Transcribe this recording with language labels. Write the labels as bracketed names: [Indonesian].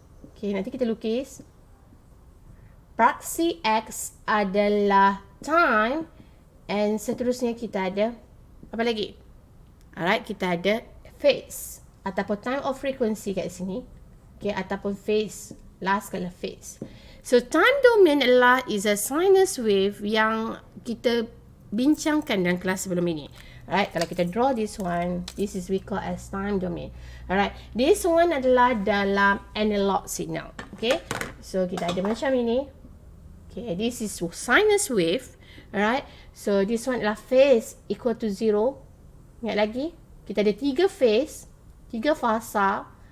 [Malay] Okay, nanti kita lukis. Paksi X adalah time and seterusnya kita ada apa lagi? Alright, kita ada phase ataupun [English] time of frequency [Malay] kat sini. Okay, ataupun phase, last kala phase. So time domain adalah [English] is a sinus wave [Malay] yang kita bincangkan dalam kelas sebelum ini. [English] Alright, [Malay] kalau kita [English] draw this one, this is we call as time domain. Alright, this one [Malay] adalah dalam [English] analog signal. Okay, so [Malay] kita ada macam ini. [English] Okay, this is sinus wave. Alright, so this one adalah phase equal to 0. [Malay] Ingat lagi, kita ada tiga phase, tiga fasa.